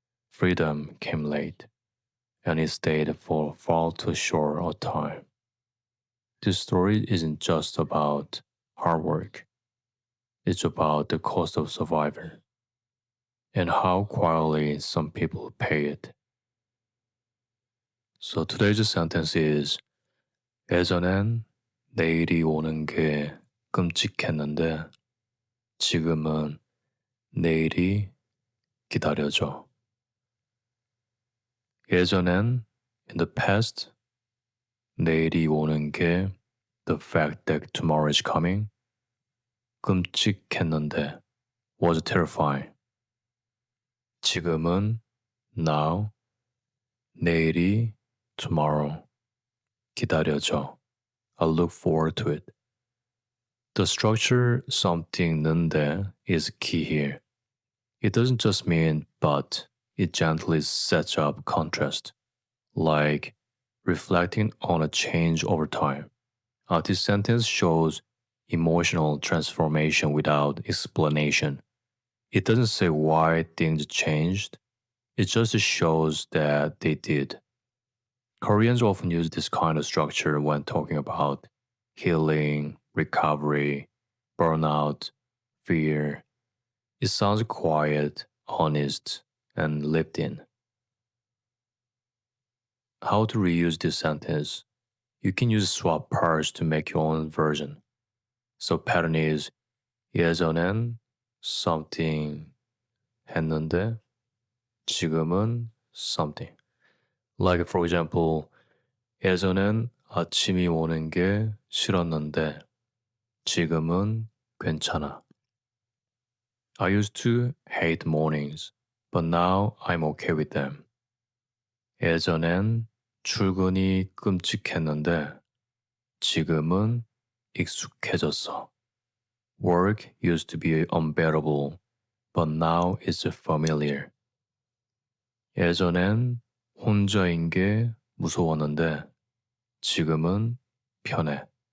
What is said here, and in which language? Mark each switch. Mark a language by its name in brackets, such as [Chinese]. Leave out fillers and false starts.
[English] Freedom came late, and he stayed for far too short a time. This story isn't just about hard work. It's about the cost of survival and how quietly some people pay it. So today's sentence is [Korean] 예전엔 내일이 오는 게 끔찍했는데 지금은 내일이 기다려져. 예전엔 [English] in the past [Korean] 내일이 오는 게 [English] the fact that tomorrow is coming [Korean] 끔찍했는데 [English] was terrifying. [Korean] 지금은 [English] now [Korean] 내일이 [English] tomorrow [Korean] 기다려져. [English] I look forward to it. The structure something는데 is key here. It doesn't just mean but, it gently sets up contrast, like reflecting on a change over time. This sentence shows emotional transformation without explanation. It doesn't say why things changed, it just shows that they did. Koreans often use this kind of structure when talking about healing, recovery, burnout, fear. It sounds quiet, honest, and lived in. How to reuse this sentence? You can use swap parts to make your own version. So pattern is [Korean] 예전엔 [English] something [Korean] 했는데 지금은 [English] something. Like for example, [Korean] 예전엔 아침이 오는 게 싫었는데 지금은 괜찮아. [English] I used to hate mornings, but now I'm okay with them. [Korean] 예전엔 출근이 끔찍했는데 지금은 익숙해졌어. [English] Work used to be unbearable, but now it's familiar. [Korean] 예전엔 혼자인 게 무서웠는데 지금은 편해.